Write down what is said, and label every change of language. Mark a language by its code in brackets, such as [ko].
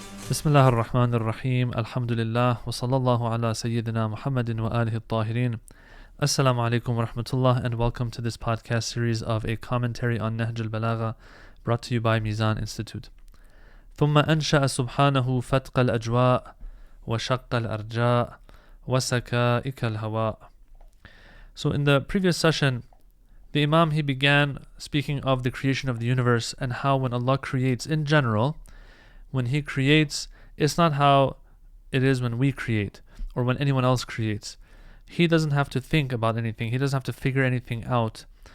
[ar] بسم الله الرحمن الرحيم الحمد لله وصلى الله على سيدنا محمد وآله الطاهرين. [en] Assalamu alaikum wa rahmatullah, and welcome to this podcast series of a commentary on Nahj Al-Balaghah brought to you by Mizan Institute. [ar] ثم أنشأ سبحانه فتق الأجواء وشق الأرجاء وسكائك الهواء. [en] So in the previous session, the Imam, he began speaking of the creation of the universe and how when Allah creates in general, when He creates, it's not how it is when we create or when anyone else creates. He doesn't have to think about anything. He doesn't have to figure anything out.